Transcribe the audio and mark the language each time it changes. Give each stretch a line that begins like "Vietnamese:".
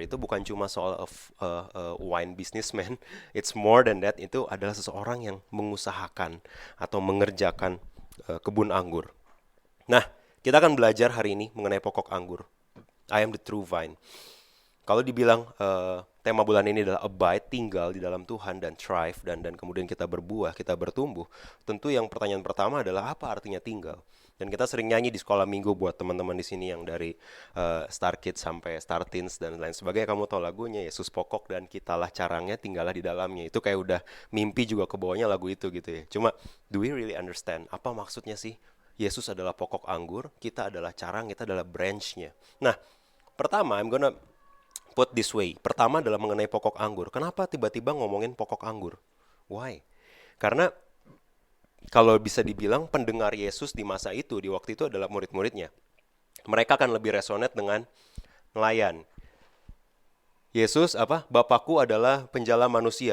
Indonesian: Itu bukan cuma soal
English: wine businessman, it's more than that.
Indonesian: Itu adalah seseorang yang mengusahakan atau mengerjakan kebun anggur. Nah, kita akan belajar hari ini mengenai pokok anggur.
English: I am the true vine.
Indonesian: Kalau dibilang tema bulan ini adalah abide, tinggal di dalam Tuhan, dan thrive, dan kemudian kita berbuah, kita bertumbuh, tentu yang pertanyaan pertama adalah apa artinya tinggal? Dan kita sering nyanyi di sekolah minggu buat teman-teman di sini yang dari Star Kids sampai Star Teens dan lain sebagainya. Kamu tahu lagunya, Yesus pokok dan kitalah carangnya, tinggallah di dalamnya. Itu kayak udah mimpi juga ke bawahnya lagu itu gitu ya.
English: Cuma, do we really understand?
Indonesian: Apa maksudnya sih? Yesus adalah pokok anggur, kita adalah carang, kita adalah branch-nya. Nah, pertama,
English: I'm gonna put this way.
Indonesian: Pertama adalah mengenai pokok anggur. Kenapa tiba-tiba ngomongin pokok anggur? Why? Karena kalau bisa dibilang pendengar Yesus di masa itu, di waktu itu adalah murid-muridnya. Mereka akan lebih resonate dengan nelayan. Yesus Bapakku adalah penjala manusia.